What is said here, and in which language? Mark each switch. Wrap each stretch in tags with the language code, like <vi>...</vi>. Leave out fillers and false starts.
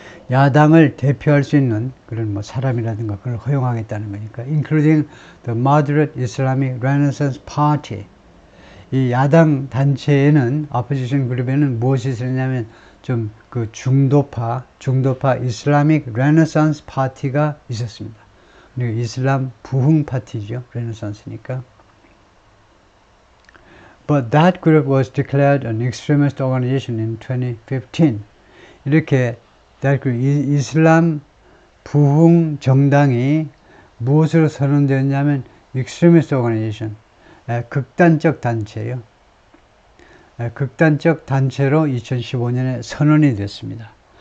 <ko>야당을 대표할 수 있는 그런 뭐 사람이라든가 그걸 허용하겠다는 거니까</ko> <en>including the moderate Islamic Renaissance Party.</en> <ko>이 야당 단체에는 opposition 그룹에는 무엇이 있었냐면 좀 그 중도파 이슬라믹 레네상스 파티가 있었습니다. 그리고 이슬람 부흥 파티죠. 레네상스니까.</ko> <en>But that group was declared an extremist organization in 2015.</en> <ko>이렇게 이슬람 부흥 정당이 무엇으로 선언되었냐면</ko> <en>extremist organization,</en> <ko>극단적 단체예요. 극단적 단체로 2015년에 선언이 됐습니다.</ko>